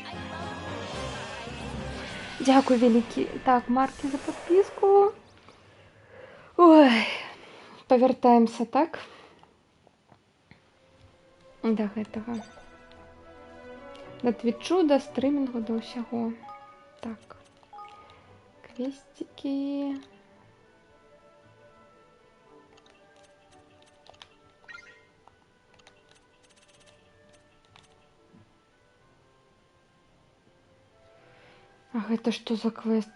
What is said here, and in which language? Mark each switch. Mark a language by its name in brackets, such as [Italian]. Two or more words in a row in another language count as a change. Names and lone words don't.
[Ukrainian] Дякую великий. Так, Марки за подписку. Ой. Повертаемся, так? [Belarusian] До гэтага. До твічу, до стрімінгу, до ўсяго. Так. Квестики. А гэта што за квест?